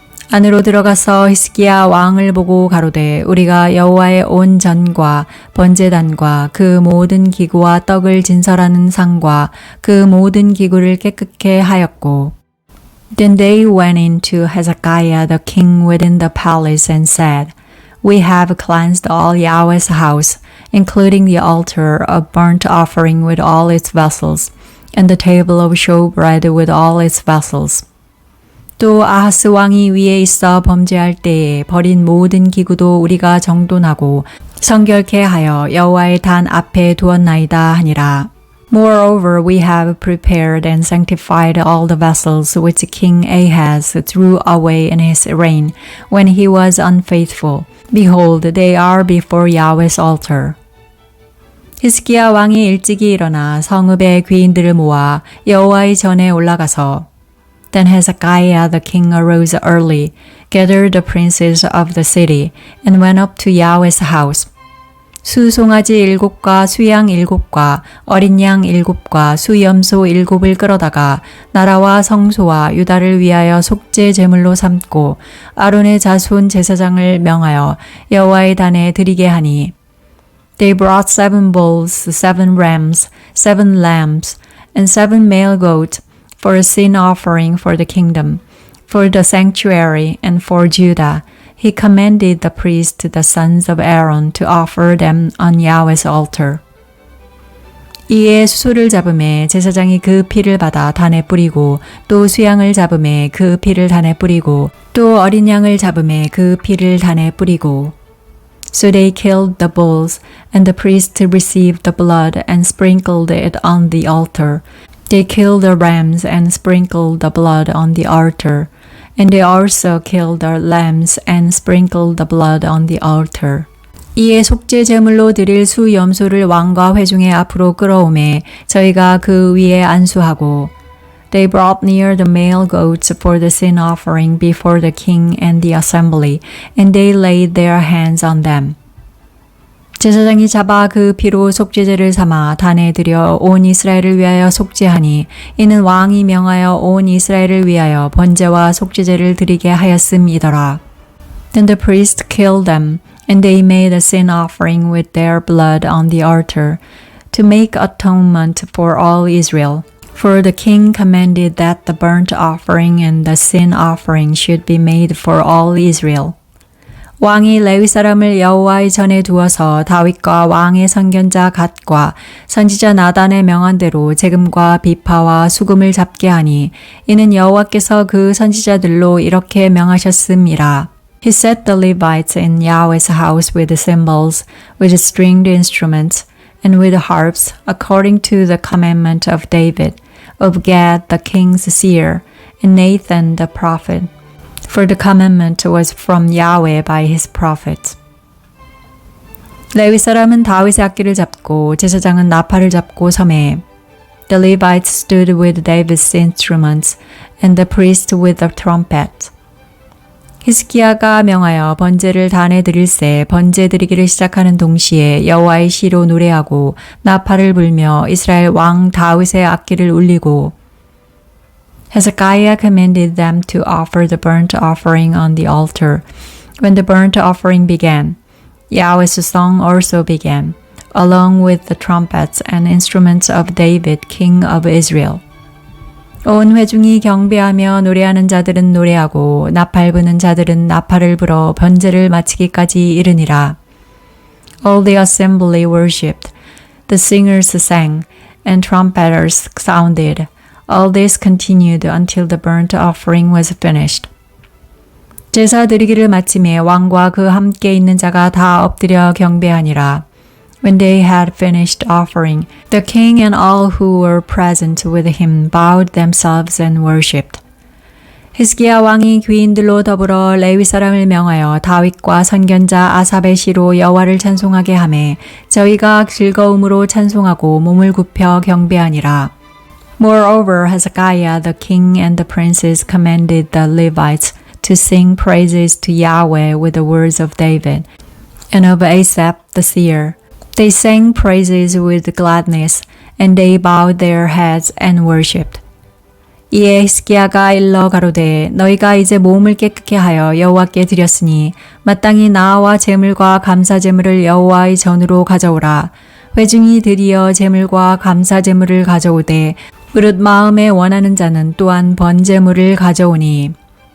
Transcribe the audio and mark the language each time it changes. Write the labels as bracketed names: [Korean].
[Korean] 안으로 들어가서 히스기야 왕을 보고 가로되 우리가 여호와의 온 전과 번제단과 그 모든 기구와 떡을 진설하는 상과 그 모든 기구를 깨끗게 하였고 [English] Then they went in to Hezekiah the king within the palace and said, We have cleansed all Yahweh's house, including the altar of burnt offering with all its vessels, and the table of showbread with all its vessels. [Korean] 또 아하스 왕이 위에 있어 범죄할 때에 버린 모든 기구도 우리가 정돈하고 성결케 하여 여호와의 단 앞에 두었나이다 하니라. [English] Moreover, we have prepared and sanctified all the vessels which King Ahaz threw away in his reign when he was unfaithful. Behold, they are before Yahweh's altar. [Korean] 히스기야 왕이 일찍이 일어나 성읍의 귀인들을 모아 여호와의 전에 올라가서 [English] Then Hezekiah the king arose early, gathered the princes of the city, and went up to Yahweh's house. [Korean] 수송아지 7과 수양 7과 어린 양 7과 수염소 7을 끌어다가 나라와 성소와 유다를 위하여 속죄 제물로 삼고 아론의 자손 제사장을 명하여 여호와의 단에 드리게 하니 [English] They brought 7 bulls, 7 rams, 7 lambs, and 7 male goats for a sin offering for the kingdom, for the sanctuary, and for Judah. He commanded the priests, the sons of Aaron, to offer them on Yahweh's altar. [Korean] 이에 수소를 잡음에 제사장이 그 피를 받아 단에 뿌리고 또 수양을 잡음에 그 피를 단에 뿌리고 또 어린 양을 잡음에 그 피를 단에 뿌리고 [English] So they killed the bulls, and the priests received the blood and sprinkled it on the altar. They killed the rams and sprinkled the blood on the altar. And they also killed the lambs and sprinkled the blood on the altar. [Korean] 이에 속죄 제물로 드릴 수 염소를 왕과 회중의 앞으로 끌어오매 저희가 그 위에 안수하고 [English] They brought near the male goats for the sin offering before the king and the assembly, and they laid their hands on them. [Korean] 제사장이 잡아 그 피로 속죄제를 삼아 단에 들여 온 이스라엘을 위하여 속죄하니 이는 왕이 명하여 온 이스라엘을 위하여 번제와 속죄제를 드리게 하였음이더라. [English] Then the priest killed them, and they made a sin offering with their blood on the altar, to make atonement for all Israel. For the king commanded that the burnt offering and the sin offering should be made for all Israel. [Korean] 왕이 레위 사람을 여호와의 전에 두어서 다윗과 왕의 선견자 갓과 선지자 나단의 명한 대로 재금과 비파와 수금을 잡게 하니 이는 여호와께서 그 선지자들로 이렇게 명하셨음이라. [English] He set the Levites in Yahweh's house with cymbals, with stringed instruments, and with harps, according to the commandment of David, of Gad the king's seer, and Nathan the prophet. For the commandment was from Yahweh by his prophets. [Korean] 레위 사람은 다윗의 악기를 잡고 제사장은 나팔을 잡고 섬에 [English] The Levites stood with David's instruments and the priest with the trumpet. [Korean] 히스기야가 명하여 번제를 단에 드릴새 번제 드리기를 시작하는 동시에 여호와의 시로 노래하고 나팔을 불며 이스라엘 왕 다윗의 악기를 울리고 [English] Hezekiah commanded them to offer the burnt offering on the altar. When the burnt offering began, Yahweh's song also began, along with the trumpets and instruments of David, king of Israel. [Korean] 온 회중이 경배하며 노래하는 자들은 노래하고 나팔 부는 자들은 나팔을 불어 번제를 마치기까지 이르니라. [English] All the assembly worshipped, the singers sang, and trumpeters sounded. All this continued until the burnt offering was finished. [Korean] 제사 드리기를 마침에 왕과 그 함께 있는 자가 다 엎드려 경배하니라. [English] When they had finished offering, the king and all who were present with him bowed themselves and worshipped. [Korean] 히스기야 왕이 귀인들로 더불어 레위 사람을 명하여 다윗과 선견자 아삽의 시로 여호와를 찬송하게 하매 저희가 즐거움으로 찬송하고 몸을 굽혀 경배하니라. [English] Moreover, Hezekiah the king and the princes commanded the Levites to sing praises to Yahweh with the words of David and of Asaph the seer. They sang praises with gladness, and they bowed their heads and worshipped. [Korean] 이에 히스기야가 일러 가로되 너희가 이제 몸을 깨끗게 하여 여호와께 드렸으니 마땅히 나와 제물과 감사 제물을 여호와의 전으로 가져오라. 회중이 드리어 제물과 감사 제물을 가져오되 무릇 마음에 원하는 자는 또한 번제물을 가져오니.